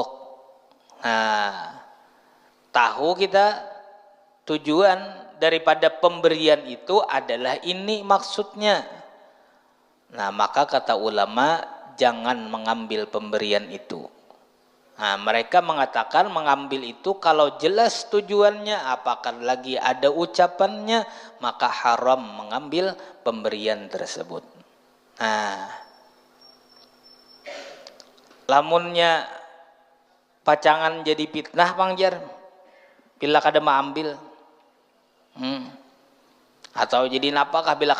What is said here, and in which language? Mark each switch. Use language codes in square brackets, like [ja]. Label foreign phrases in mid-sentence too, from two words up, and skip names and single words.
[id] Nah, tahu kita tujuan daripada pemberian itu adalah ini maksudnya. Nah, maka kata ulama jangan mengambil pemberian itu. Nah, mereka mengatakan mengambil itu kalau jelas tujuannya, apakah lagi ada ucapannya, maka haram mengambil pemberian tersebut. [bjn] Nah, lamunnya pacangan jadi fitnah pangjar bila kada mengambil, atau jadi napakah bila